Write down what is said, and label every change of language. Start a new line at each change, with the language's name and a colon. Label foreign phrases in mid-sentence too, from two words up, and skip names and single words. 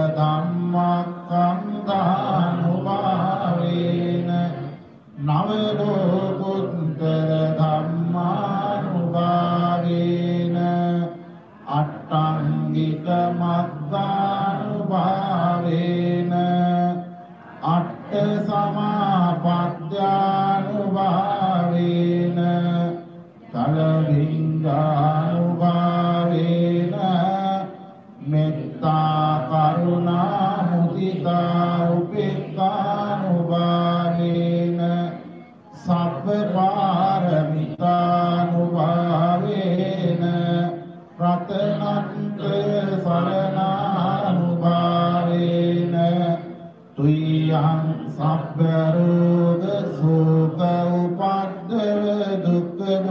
Pali: ධම්මස්කන්ධානුභාවේන නව ලෝකුත්තර ධම්මානුභාවේන අට්ඨංගික මග්ගානුභාවේන අට්ඨ සමාපත්ත්‍යානුභාවේන කලවිඤ්ඤානුභාවේන මෙත්තා කරුණා මුදිතා උපේක්ඛානුභාවේන සබ්බ පාරමිතානුභාවේන රතනන්ත සරණානුභාවේන තුයං සබ්බ රෝග සෝක උපද්දව දුක්ඛ